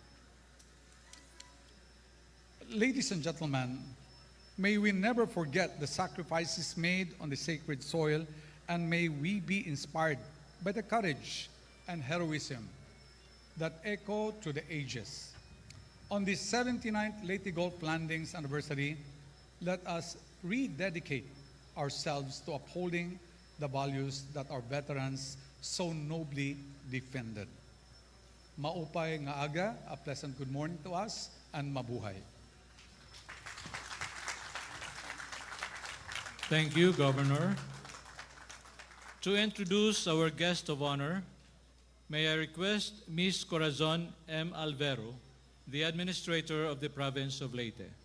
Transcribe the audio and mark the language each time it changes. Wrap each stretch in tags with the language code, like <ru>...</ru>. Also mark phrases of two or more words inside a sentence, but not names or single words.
<en>Ladies and gentlemen, may we never forget the sacrifices made on the sacred soil, and may we be inspired by the courage and heroism that echo through the ages. On the 79th Leyte Gulf Landings anniversary, let us rededicate ourselves to upholding the values that our veterans so nobly defended.</en> <war>Maupay nga aga,</war> <en>a pleasant good morning to us, and mabuhay. Thank you, Governor. To introduce our guest of honor, may I request Ms. Corazon M. Alvero, the Administrator of the Province of Leyte.</en>